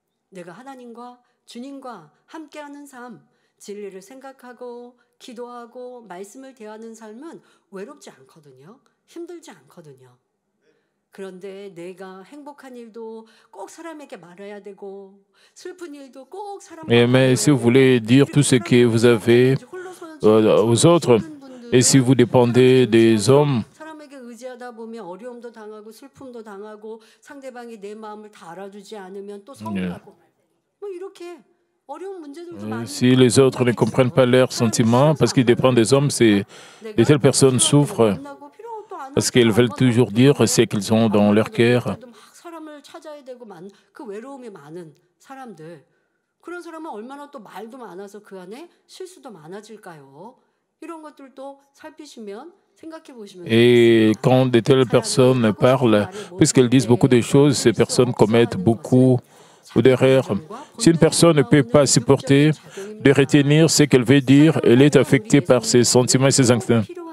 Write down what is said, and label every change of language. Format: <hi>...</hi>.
<ko>내가 하나님과 주님과 함께하는 삶, 진리를 생각하고 기도하고 말씀을 대하는 삶은 외롭지 않거든요. 힘들지 않거든요. 그런데 내가 행복한 일도 꼭 사람에게 말해야 되고 슬픈 일도 꼭 사람에게</ko> <fr>Mais si vous voulez dire tout ce que vous avez aux autres, et si vous dépendez des hommes,</fr> <ko>의지하다 보면 어려움도 당하고 슬픔도 당하고 상대방이 내 마음을 다 알아주지 않으면 또 서운하고 뭐 이렇게 어려운 문제들도 많이.</ko> <fr>Si les autres ne comprennent pas leurs sentiments parce qu'ils dépendent des hommes, de telles personnes souffrent parce qu'elles veulent toujours dire ce qu'ils ont dans leur cœur.</fr> <ko>사람을 찾아야 되고 그 외로움이 많은 사람들 그런 사람은 얼마나 또 말도 많아서 그 안에 실수도 많아질까요? 이런 것들도 살피시면.</ko> <fr>Et quand de telles personnes parlent, puisqu'elles disent beaucoup de choses, ces personnes commettent beaucoup d'erreurs. Si une personne ne peut pas supporter de retenir ce qu'elle veut dire, elle est affectée par ses sentiments et ses instincts.</fr>